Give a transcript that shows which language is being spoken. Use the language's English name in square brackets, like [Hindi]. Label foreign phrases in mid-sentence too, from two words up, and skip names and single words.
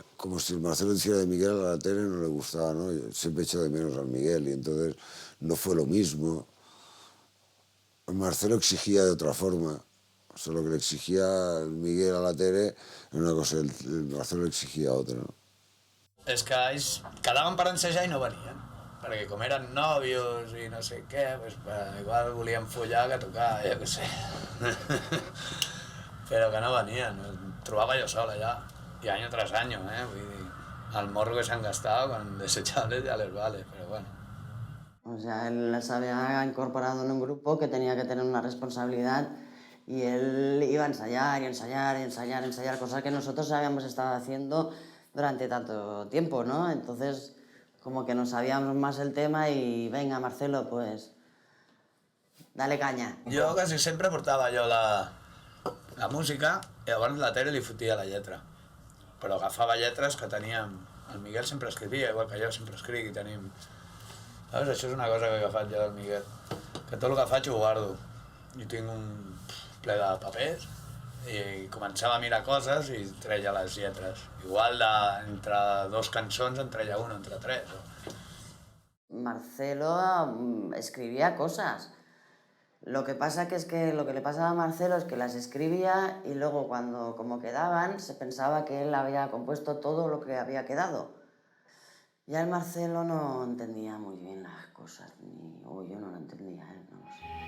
[Spanish] Como si el Marcelo hiciera de Miguel, a la Tere no le gustaba, ¿no? Yo siempre he hecho de menos al Miguel y entonces no fue lo mismo. El Marcelo exigía de otra forma. O sea, lo que le exigía el Miguel a la Tere era una cosa, el Marcelo le exigía otra, ¿no? [Catalan] És que ells quedaven per ensejar i no venien, perquè com eren nòvios i no sé què, pues, igual volien follar que tocar, jo què sé. Però que no venien, em trobava jo sol allà, i any tras any, vull dir, el morro que s'han gastat [Spanish] con Desechables ya les vale, pero bueno. O sea, él se había incorporado en un grupo que tenía que tener una responsabilidad y él iba a ensayar y ensayar y ensayar, ensayar, cosas que nosotros habíamos estado haciendo durante tanto tiempo, ¿no? Entonces, como que nos sabíamos más el tema y venga, Marcelo, pues, dale caña. [Catalan] Jo quasi sempre portava jo la música i llavors la Tere li fotia la lletra. Però agafava lletres que teníem... El Miguel sempre escrivia, igual que jo sempre escric i tenim... Saps? Això és una cosa que he agafat jo del Miguel. Que tot el que faig ho guardo. I tinc un ple de papers i començava a mirar coses i treia les lletres. Igual entre dos cançons en treia una, entre tres. [Spanish] Marcelo escribía cosas. Lo que pasa es que lo que le pasaba a Marcelo es que las escribía y luego cuando como quedaban se pensaba que él había compuesto todo lo que había quedado. Ya el Marcelo no entendía muy bien las cosas, o yo no lo entendía, no lo sé.